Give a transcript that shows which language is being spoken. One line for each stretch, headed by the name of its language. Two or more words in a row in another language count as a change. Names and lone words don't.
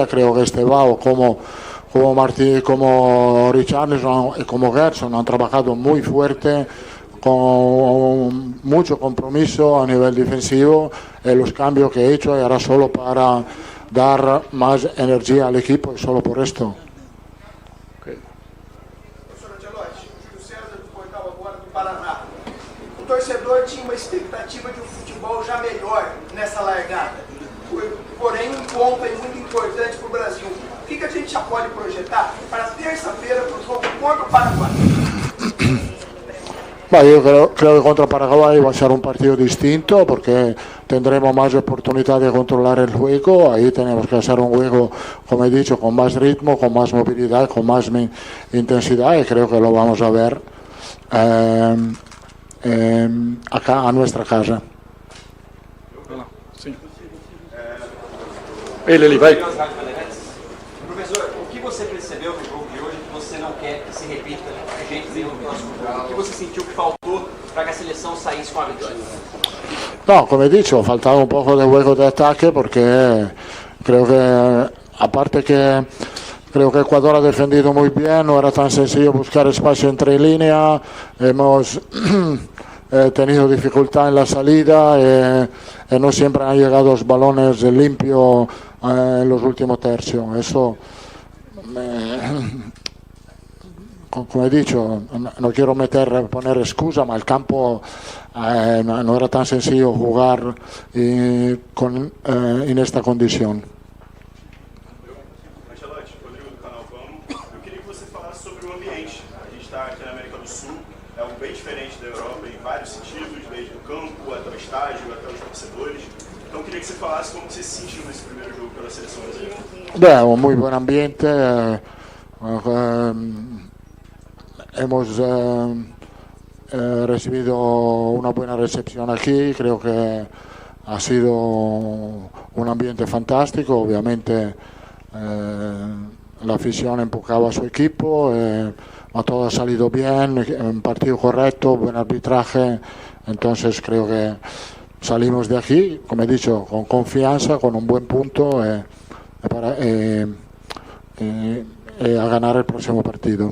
Spanish: Creo que Estevao como Martí, como Richarlison y como Gerson han trabajado muy fuerte, con mucho compromiso a nivel defensivo. Los cambios que he hecho era solo para dar más energía al equipo y solo por esto.
Portuguese: O torcedor tinha uma expectativa de um futebol já melhor nessa largada. Porém, um ponto é muito importante para o Brasil. O que a gente já pode projetar para terça-feira para o jogo contra o Paraguai?
Spanish: Yo creo que contra Paraguay va a ser un partido distinto porque tendremos más oportunidad de controlar el juego. Ahí tenemos que hacer un juego, como he dicho, con más ritmo, con más movilidad, con más intensidad, y creo que lo vamos a ver acá a nuestra casa.
Portuguese: Sim. Ele vai. Professor, o que você percebeu no jogo de hoje que você não quer que se repita de jeito nenhum no próximo jogo? O que você sentiu que faltou para que a seleção saísse com a vitória?
Spanish: No, como he dicho, faltaba un poco de juego de ataque porque creo que, aparte que creo que Ecuador ha defendido muy bien, no era tan sencillo buscar espacio entre líneas, hemos tenido dificultad en la salida, no siempre han llegado los balones limpios en los últimos tercios. Eso, como he dicho, no quiero poner excusa, ma el campo no era tan sencillo jugar en esta condición.
Portuguese: Eu queria que você falasse sobre o ambiente. A gente está aqui na América do Sul, é algo bem diferente da Europa em vários sentidos, desde o campo até o estádio, até os torcedores. Então eu queria que você falasse como você se sentiu nesse primeiro jogo pela seleção brasileira.
Spanish: Un muy buen ambiente, hemos recibido una buena recepción aquí, creo que ha sido un ambiente fantástico, obviamente la afición empujaba a su equipo, todo ha salido bien, un partido correcto, buen arbitraje, entonces creo que salimos de aquí, como he dicho, con confianza, con un buen punto para a ganar el próximo partido.